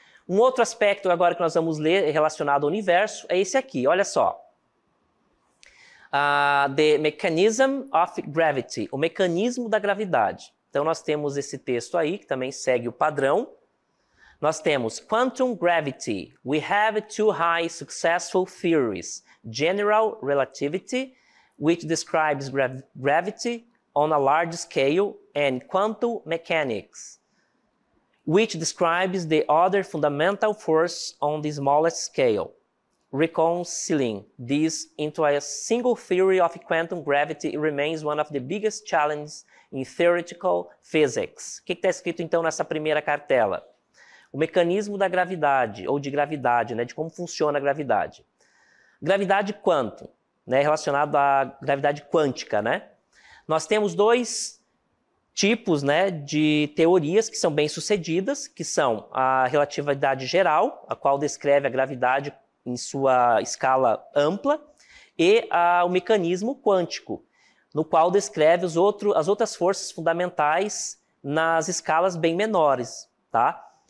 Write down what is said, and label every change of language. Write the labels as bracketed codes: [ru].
[pt] Um outro aspecto agora que nós vamos ler relacionado ao universo é esse aqui, olha só. [en] The Mechanism of Gravity, [pt] o mecanismo da gravidade. Então nós temos esse texto aí, que também segue o padrão. Nós temos Quantum Gravity. [en] We have two high successful theories. General Relativity, which describes gravity on a large scale, and Quantum Mechanics, which describes the other fundamental force on the smallest scale. Reconciling this into a single theory of quantum gravity remains one of the biggest challenges in Theoretical Physics. [pt] O que está escrito então nessa primeira cartela? O mecanismo da gravidade, ou de gravidade, né, de como funciona a gravidade. Gravidade quanto, né, relacionado à gravidade quântica, né? Nós temos dois tipos, né, de teorias que são bem-sucedidas, que são a relatividade geral, a qual descreve a gravidade em sua escala ampla, e o mecanismo quântico, no qual descreve as outras forças fundamentais nas escalas bem menores, tá?